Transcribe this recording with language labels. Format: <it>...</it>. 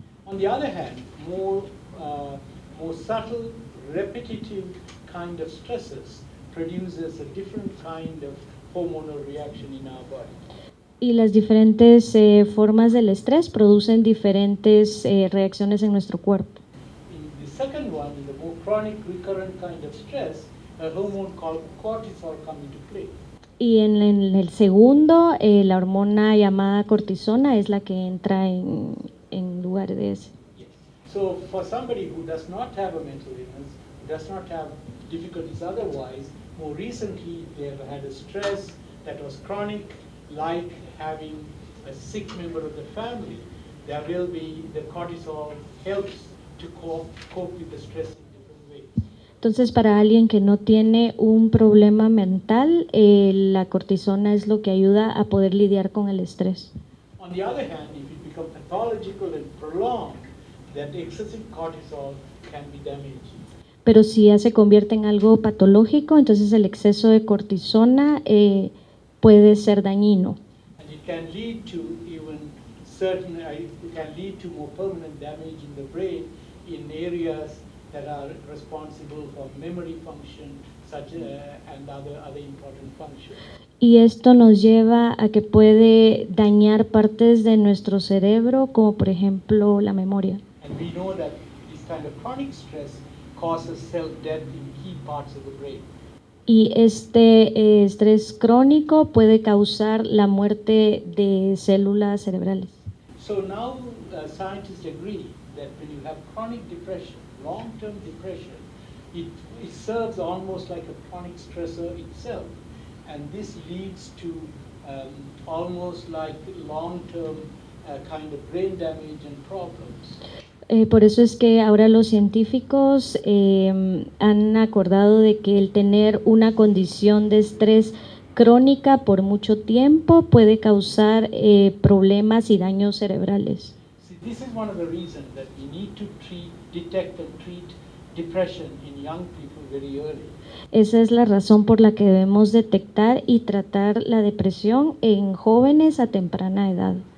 <en>On the other hand, more subtle, repetitive kind of stresses produces a different kind of hormonal reaction in our body.</en> <es>Y las diferentes formas del estrés producen diferentes reacciones en nuestro cuerpo.</es> <en>In the second one, in the more chronic, recurrent kind of stress, a hormone called cortisol comes into play.</en> <es>Y en el segundo, la hormona llamada cortisona es la que entra en lugar de ese.</es> <en>Yes. So for somebody who does not have a mental illness, who does not have difficulties otherwise, more recently they have had a stress that was chronic, like having a sick member of the family. There will be, the cortisol helps to cope with the stress in different ways.</en> <es>Entonces, para alguien que no tiene un problema mental, la cortisona es lo que ayuda a poder lidiar con el estrés.</es> <en>On the other hand, if it becomes pathological and prolonged, that excessive cortisol can be damaging.</en> <es>Pero si ya se convierte en algo patológico, entonces el exceso de cortisona puede ser dañino.</es> <en>And it can lead to even certain, it can lead to more permanent damage in the brain in areas that are responsible for memory function, such and other important functions.</en> <es>Y esto nos lleva a que puede dañar partes de nuestro cerebro, como por ejemplo la memoria.</es> <en>And we know that this kind of chronic stress causes self-death in key parts of the brain.</en> <es>Y este estrés crónico puede causar la muerte de células cerebrales.</es> <en>So now scientists agree that when you have chronic depression, long-term depression, it serves almost like a chronic stressor itself. And this leads to almost like long-term kind of brain damage and problems.</en> <es>Por eso es que ahora los científicos han acordado de que el tener una condición de estrés crónica por mucho tiempo puede causar problemas y daños cerebrales.</es> <en>See, this is one of the reasons that we need to detect and treat depression in young people very early.</en> <es>Esa es la razón por la que debemos detectar y tratar la depresión en jóvenes a temprana edad.</es>